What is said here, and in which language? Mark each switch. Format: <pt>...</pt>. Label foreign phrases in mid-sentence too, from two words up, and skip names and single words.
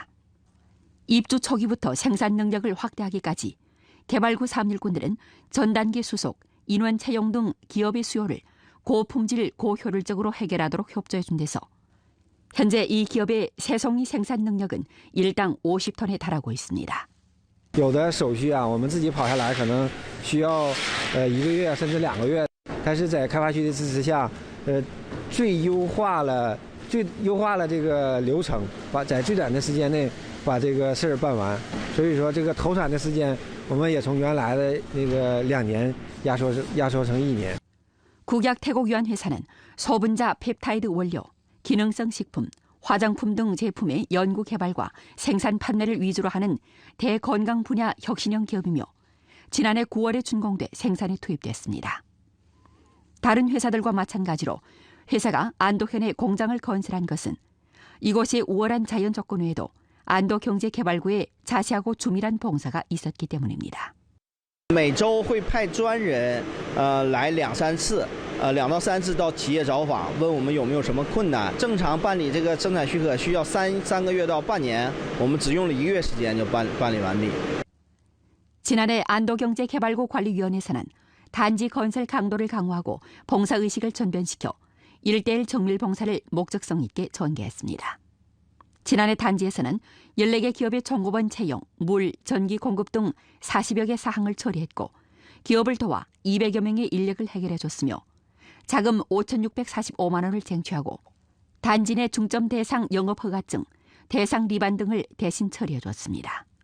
<ko>입주 초기부터 생산 능력을 확대하기까지 개발구 사업일꾼들은 전 단계 수속, 인원 채용 등 기업의 수요를 고품질, 고효율적으로 해결하도록 협조해 준 데서 현재 이 기업의 새송이 생산 능력은 일당 50톤에 달하고 있습니다.</ko> <zh>有的手续啊，我们自己跑下来可能需要1个月甚至2个月，但是在开发区的支持下，最优化了这个流程，在最短的时间内把这个事儿办完。所以说这个投产的时间，我们也从原来的那个2年压缩成1年。</zh> <ko>국약태국위원회사는 소분자 펩타이드 원료, 기능성 식품, 화장품 등 제품의 연구 개발과 생산 판매를 위주로 하는 대건강 분야 혁신형 기업이며 지난해 9월에 준공돼 생산에 투입됐습니다. 다른 회사들과 마찬가지로 회사가 안도현에 공장을 건설한 것은 이곳의 우월한 자연 조건 외에도 안도경제개발구에 자세하고 주밀한 봉사가 있었기 때문입니다.</ko> <zh>每周会派专人来2-3次，2到3次到企业找访，问我们有没有什么困难。正常办理这个生产许可需要3个月到半年，我们只用了1个月时间就办理完毕。</zh> <ko>지난해 안도경제개발구 관리위원회에서는 단지 건설 강도를 강화하고 봉사의식을 전변시켜 1:1 정밀 봉사를 목적성 있게 전개했습니다. 지난해 단지에서는 14개 기업의 종업원 채용, 물, 전기 공급 등 40여 개 사항을 처리했고 기업을 도와 200여 명의 인력을 해결해줬으며 자금 5,645만 원을 쟁취하고 단지 내 중점 대상 영업허가증, 대상 리반 등을 대신 처리해줬습니다.</ko>